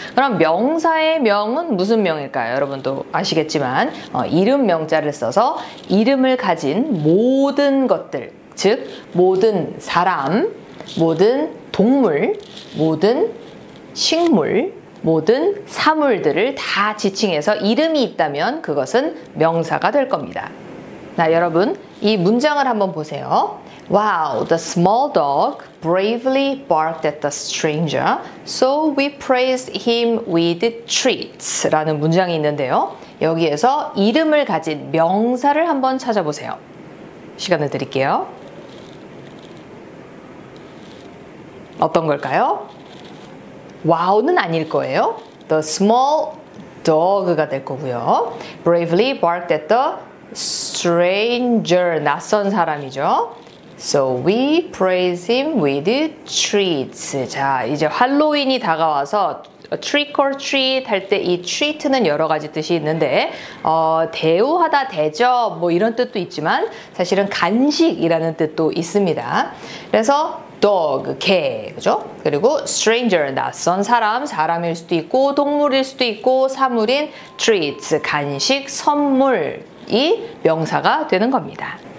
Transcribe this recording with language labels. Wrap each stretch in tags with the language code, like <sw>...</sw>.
<ko>그럼 명사의 명은 무슨 명일까요? 여러분도 아시겠지만 이름 명자를 써서 이름을 가진 모든 것들, 즉 모든 사람, 모든 동물, 모든 식물, 모든 사물들을 다 지칭해서 이름이 있다면 그것은 명사가 될 겁니다. 자, 여러분 이 문장을 한번 보세요.</ko> <en>Wow, the small dog bravely barked at the stranger, so we praised him with treats</en> <ko>라는 문장이 있는데요. 여기에서 이름을 가진 명사를 한번 찾아보세요. 시간을 드릴게요. 어떤 걸까요? wow는 아닐 거예요.</ko> <en>The small dog가</en> <ko>될 거고요.</ko> <en>Bravely barked at the stranger,</en> <ko>낯선 사람이죠.</ko> <en>So we praise him with treats.</en> <ko>자, 이제 할로윈이 다가와서</ko> <en>trick or treat</en> <ko>할 때 이 treat는 여러 가지 뜻이 있는데 대우하다, 대접 뭐 이런 뜻도 있지만 사실은 간식이라는 뜻도 있습니다. 그래서 dog, 개, 그죠? 그리고 stranger, 낯선 사람, 사람일 수도 있고 동물일 수도 있고 사물인 treats, 간식, 선물이 명사가 되는 겁니다.</ko>